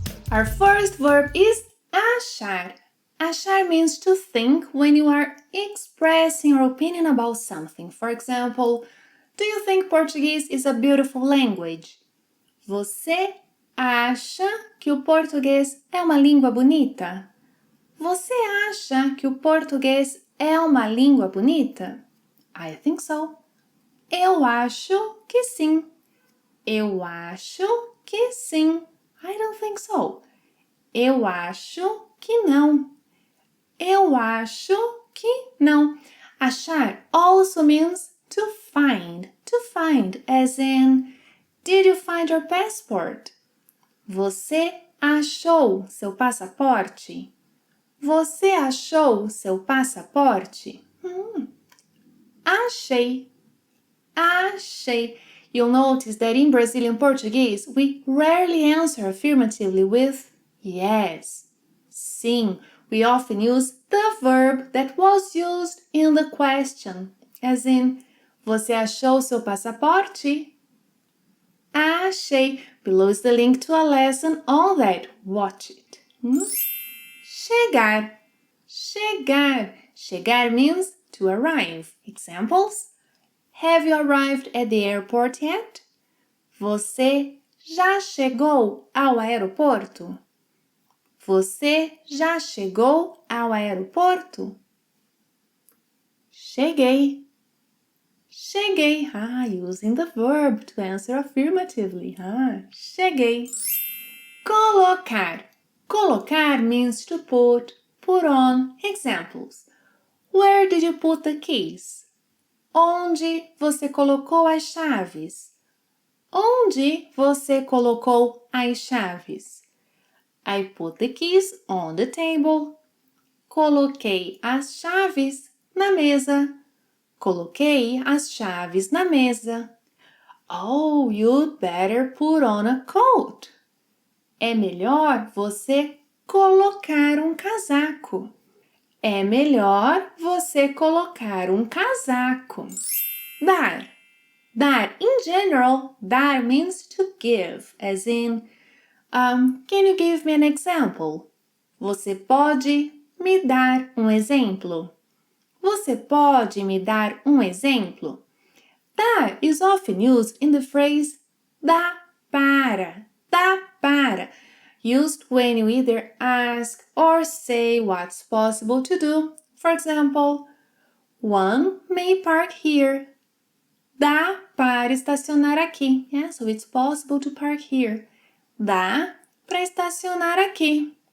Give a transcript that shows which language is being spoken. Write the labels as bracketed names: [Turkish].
[English] Our first verb is achar. Achar means to think when you are expressing your opinion about something. For example, do you think Portuguese is a beautiful language? [Portuguese] Você acha que o português é uma língua bonita? Você acha que o português é uma língua bonita? I think so. Eu acho que sim. Eu acho que sim. I don't think so. Eu acho que não. Eu acho que não. [English] Achar also means to find. To find, as in, did you find your passport? [Portuguese] Você achou seu passaporte? Você achou seu passaporte? Achei. Achei. [English] You'll notice that in Brazilian Portuguese, we rarely answer affirmatively with yes. Sim, we often use the verb that was used in the question, as in, você achou seu passaporte? Achei. Below is the link to a lesson on that. Watch it. Chegar. Chegar. Chegar means to arrive. Examples? Have you arrived at the airport yet? [Portuguese] Você já chegou ao aeroporto? Você já chegou ao aeroporto? Cheguei. Cheguei. [English] Using the verb to answer affirmatively. Cheguei. Colocar. Colocar means to put on. Examples. Where did you put the keys? [Portuguese] Onde você colocou as chaves? Onde você colocou as chaves? [English] I put the keys on the table. [Portuguese] Coloquei as chaves na mesa. Coloquei as chaves na mesa. [English] Oh, you'd better put on a coat. [Portuguese] É melhor você colocar um casaco. É melhor você colocar um casaco. Dar. Dar. [English] In general, dar means to give, as in, can you give me an example? [Portuguese] Você pode me dar um exemplo? Você pode me dar um exemplo? [English] Dar is often used in the phrase dá para. Dá para. Used when you either ask or say what's possible to do. For example, one may park here. [Portuguese] Dá para estacionar aqui. [English] Yeah, so it's possible to park here. [Portuguese] Dá para estacionar aqui.